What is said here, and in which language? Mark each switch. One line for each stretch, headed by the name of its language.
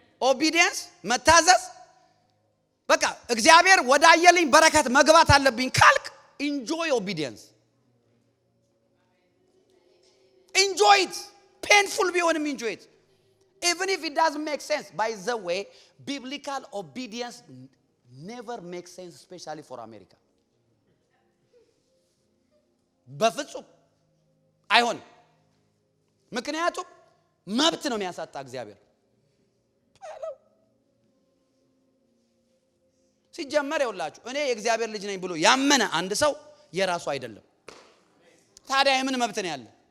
Amharic: ኦቢዲየንስ መታዘዝ በቃ እግዚአብሔር ወዳየልኝ በረከት መግባት አለብኝ ካልክ ኢንጆይ ኦቢዲየንስ ኢንጆይ ኢት painful ቢሆንም
English: enjoy it even if it doesn't make sense. By the way, biblical obedience never makes sense, especially for America.
Amharic: በፍጹም አይሆን። ምክንያቱም መብት ነው የሚያሳጣ እግዚአብሔር ሲጀመር ይውላችሁ እኔ የእግዚአብሔር ልጅ ነኝ ብሎ ያመነ አንድ ሰው የራሱ አይደለም። ታዲያ የምን መብት ነው ያለ?